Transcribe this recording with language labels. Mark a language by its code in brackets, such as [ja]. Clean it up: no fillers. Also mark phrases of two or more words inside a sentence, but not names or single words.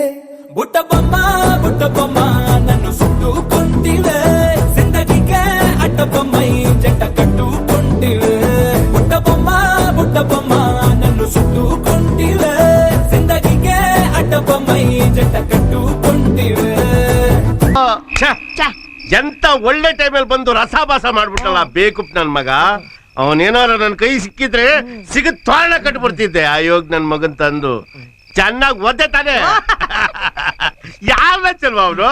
[te] బుట్ట బొమ్మ నన్ను చుట్టుకుంటివే, జిందగీకే అడ్డ బొమ్మై జంట కట్టుకుంటివే. బుట్ట బొమ్మ నన్ను చుట్టుకుంటివే, జిందగీకే అడ్డ బొమ్మై జంట కట్టుకుంటివే. [kn] ಎಂತ ಒಳ್ಳೆ ಟೈಮಲ್ಲಿ ಬಂದು ರಸಾಭಾಸ ಮಾಡ್ಬಿಟ್ಟಲ್ಲ ಬೇಕುಪ್ ನನ್ ಮಗ. ಅವನೇನಾರ ನನ್ ಕೈ ಸಿಕ್ಕಿದ್ರೆ ಸಿಗದ್ ತೋರಣ ಕಟ್ಬಿಡ್ತಿದ್ದೆ. ಆಯೋಗ್ ನನ್ ಮಗನ್ ತಂದು ಚೆನ್ನಾಗಿ ಒದ್ದೆ ತಾನೆ. ಯಾರ ಚಲ್ವ ಅವನು?